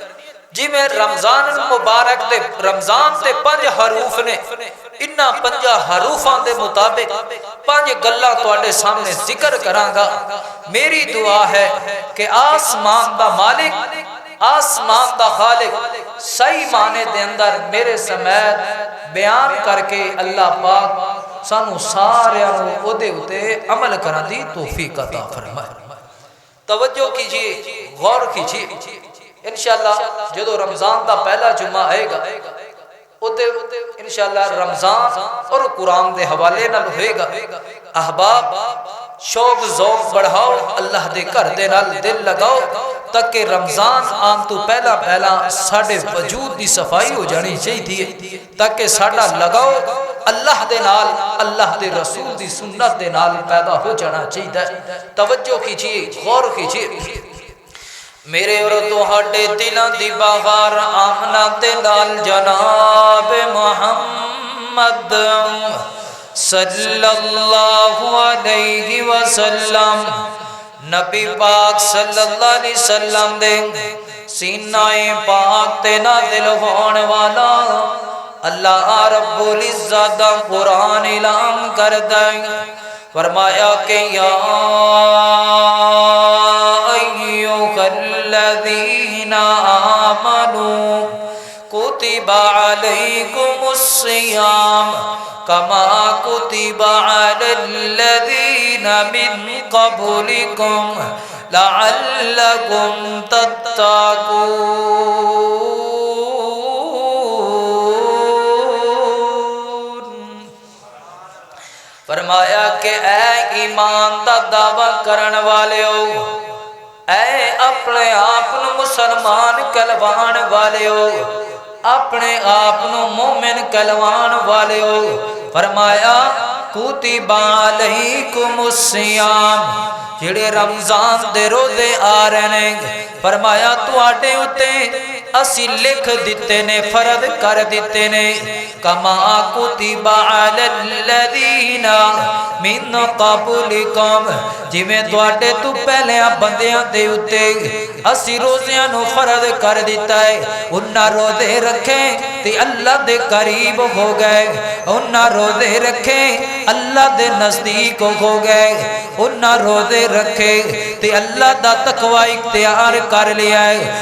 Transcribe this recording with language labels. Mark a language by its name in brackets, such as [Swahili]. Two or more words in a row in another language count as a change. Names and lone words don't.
[Punjabi] جویں رمضان مبارک دے رمضان دے 5 حروف نے، انہاں 5 حروفاں دے مطابق 5 گلاں تہاڈے سامنے ذکر کراں گا. میری دعا ہے کہ آسمان دا مالک، آسمان دا خالق صحیح معنے دے اندر میرے سمیت بیان کرکے اللہ پاک سانوں ساریاں نوں اوہدے اتے عمل کرن دی توفیق عطا فرمائے. [Urdu] توجہ کیجیے، غور کیجیے. انشاءاللہ جو رمضان کا پہلا جمعہ آئےگا اتے انشاءاللہ رمضان اور قرآن کے حوالے نال ہوئےگا. احباب شوق ذوق بڑھاؤ, [Punjabi] اللہ دے گھر دے نال دل لگاؤ تاکہ رمضان آن تو پہلا پہلا ساڈے وجود کی صفائی ہو جانی چاہیے، تاکہ ساڈا لگاؤ اللہ دے نال، اللہ دے رسول دی سنت دے نال پیدا ہو جانا چاہیے. [Urdu] توجہ کیجیے، غور کیجیے. [Punjabi] میرے اور تہاڈے دلاں دی بہار آمنہ دے نال جناب محمد [Arabic] صلى الله عليه وسلم, [Punjabi] نبی پاک [Arabic] صلى الله عليه وسلم [Punjabi] دے سینائے پاک تے نازل ہونے والا [Arabic] الله رب العزة [Punjabi] دا قرآن اعلان کردا ہے. فرمایا کہ [Arabic] يا أيها الذين آمنوا كتب عليكم الصيام كما كتب على الذين من قبلكم لعلكم تتقون. [Punjabi] فرمایا کہ اے ایمان دا دعویٰ کرن والے ہو، اے اپنے آپ نوں مسلمان کہلوان والے ہو، اپنے آپ نوں مومن کہلوان والے ہو. فرمایا [Arabic] كتب عليكم الصيام, [Punjabi] جیہڑے رمضان دے روزے آ رہے نے، فرمایا تہاڈے اتے اسیں لکھ دتے نے، فرض کر دتے نے. [Arabic] كما كتب على الذين من قبلكم, [Punjabi] جویں تہاڈے تو پہلے بندیاں دے اتے اسیں روزیاں نوں فرض کر دتا ہے. انہاں روزے رکھے تے اللہ دے قریب ہو گئے، انہاں روزے رکھے اللہ دے نزدیک ہو گئے، انہاں روزے رکھے تے اللہ دا تقویٰ اختیار کر لیا ہے.